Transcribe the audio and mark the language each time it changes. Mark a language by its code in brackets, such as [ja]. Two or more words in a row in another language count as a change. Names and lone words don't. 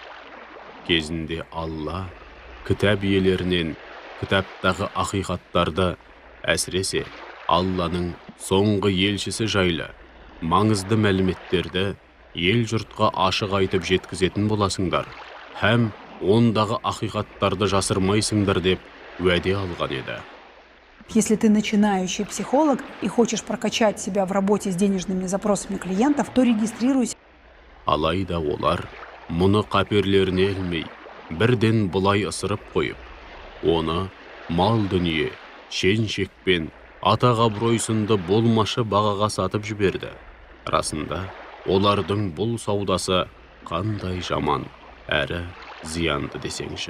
[kk] Кезінде Алла кітап иелерінен кітаптағы ақиқаттарды, әсіресе Алланың соңғы елшісі жайлы маңызды мәліметтерді ел жұртқа ашық айтып жеткізетін боласыңдар, һәм ондағы ақиқаттарды жасырмайсыңдар деп уәде алған еді. [ru] Если ты начинающий психолог и хочешь прокачать себя в работе с денежными запросами клиентов, то регистрируйся. [kk] Алайда олар мұны қаперлеріне ілмей, бірден бұлай ысырып қойып, оны мал дүние, шен-шек пен атақ-абырой сынды болмашы бағаға сатып жіберді. Расында, олардың бұл саудасы қандай жаман әрі зиянды десеңші.